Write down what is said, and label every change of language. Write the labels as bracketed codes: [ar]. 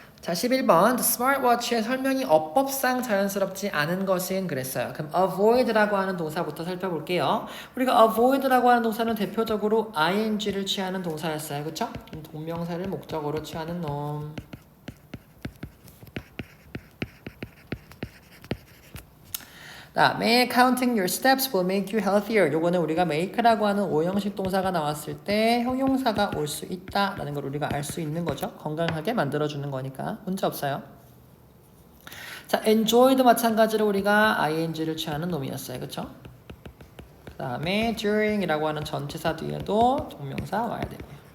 [ko] 자, 11번 스마트워치의 설명이 어법상 자연스럽지 않은 것은 그랬어요. 그럼 avoid라고 하는 동사부터 살펴볼게요. 우리가 avoid라고 하는 동사는 대표적으로 ing를 취하는 동사였어요. 그쵸? 동명사를 목적어로 취하는 놈. 다음에 [en] counting your steps will make you healthier. [ko] 요거는 우리가 make라고 하는 오형식 동사가 나왔을 때 형용사가 올 수 있다라는 걸 우리가 알 수 있는 거죠. 건강하게 만들어주는 거니까 문제 없어요. 자, enjoy도 마찬가지로 우리가 ing를 취하는 놈이었어요. 그쵸? 그 다음에 during이라고 하는 전치사 뒤에도 동명사 와야 되고요.